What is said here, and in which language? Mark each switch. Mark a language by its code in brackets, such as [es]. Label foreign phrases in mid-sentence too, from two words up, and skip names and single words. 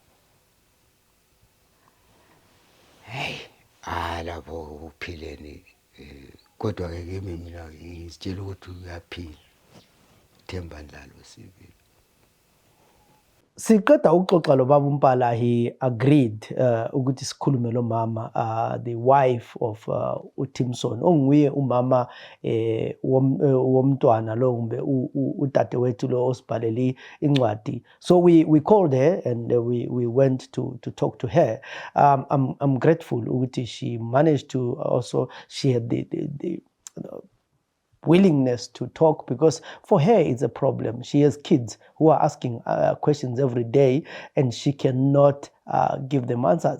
[nd] Lapho ukuphileni kodwa ke kimi mina ngizitshela ukuthi uyaphila Themba Ndlalo sibili. Siqeda ukuxoxa lo baba uMpala, [en] he agreed [nd] ukuthi sikhulume lo mama, [en] the wife of [nd] uTimson onguye umama womntwana lo kumbe udadewethu lo osibhalele incwadi. [en] So we called her and we went to talk to her. I'm grateful ukuthi she managed to also, she had the willingness to talk, because for her it's a problem. She has kids who are asking questions every day and she cannot give them answers.